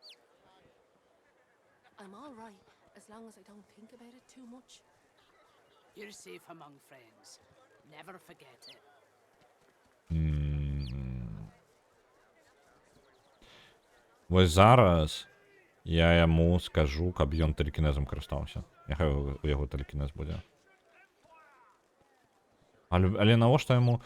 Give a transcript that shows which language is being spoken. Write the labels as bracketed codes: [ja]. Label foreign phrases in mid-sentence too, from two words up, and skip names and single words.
[en] I'm all right, as long as I don't think about it too much. You're safe among friends. Never forget it. [be] Вось зараз я яму скажу, каб ён тэлекінезам карыстаўся. Няхай у яго тэлекінез будзе. Але навошта яму...